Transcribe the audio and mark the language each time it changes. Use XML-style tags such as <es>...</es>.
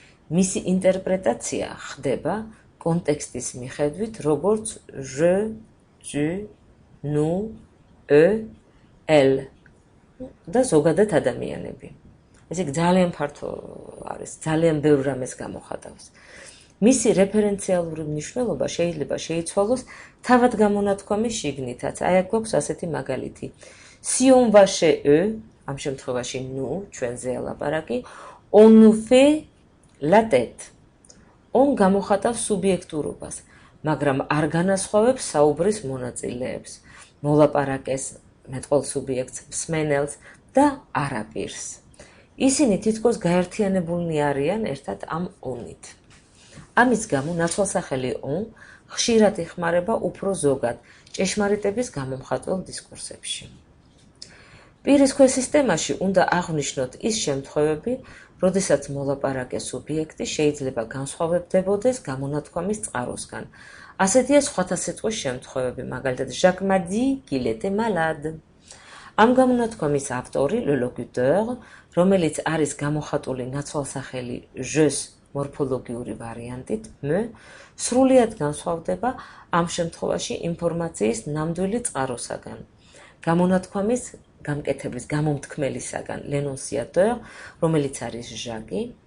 <ka>მისი ინტერპრეტაცია ხდება კონტექსტის მიხედვით, როგორც je, tu, nous, eux, elles და ზოგადად ადამიანები. ესე იგი ძალიან ფართო არის, ძალიან ბევრ რამეს გამოხატავს. მისი რეფერენციალური მნიშვნელობა შეიძლება შეიცვალოს თავად გამონათქვამის შიგნითაც. აი აქ გვაქვს ასეთი მაგალითი.</ka> <fr>Si on va chez eux,</fr> <ka>ამ შემთხვევაში</ka> <fr>nous,</fr> <ka>ჩვენზე ლაპარაკი,</ka> <fr>on nous fait la tête.</fr> <ka>on გამოხატავს სუბიექტურობას, მაგრამ არ განასხვავებს საუბრის მონაწილეებს, მოლაპარაკეს, მეტყოლ სუბიექტს, მსმენელს და არაპირს. ისინი თითქოს გაერთიანებულნი არიან ერთად ამ on-ით. ამის გამო ნაცვალსახელი on ხშირად იხმარება უფრო ზოგად ჭეშმარიტების გამომხატველ დისკურსებში. პირის ქვესისტემაში უნდა აღვნიშნოთ ის შემთხვევები, როდესაც მოლაპარაკე სუბიექტი შეიძლება განსხვავებდებოდეს გამონათქვამის წყაროსგან. ასეთია სხვათა სიტყვის შემთხვევები, მაგალითად</ka> <fr>Jacques m'a dit qu'il était malade.</fr> <ka>ამ გამონათქვამის ავტორი, le locuteur, რომელიც არის გამოხატული ნაცვალსახელი je-ს მორფოლოგიური ვარიანტით me, სრულიად განსხვავდება ამ შემთხვევაში ინფორმაციის ნამდვილი წყაროსაგან. გამონათქვამის გამკეთებლის, გამომთქმელისაგან, l'annonciateur, რომელიც არის ჟაკი,</ka>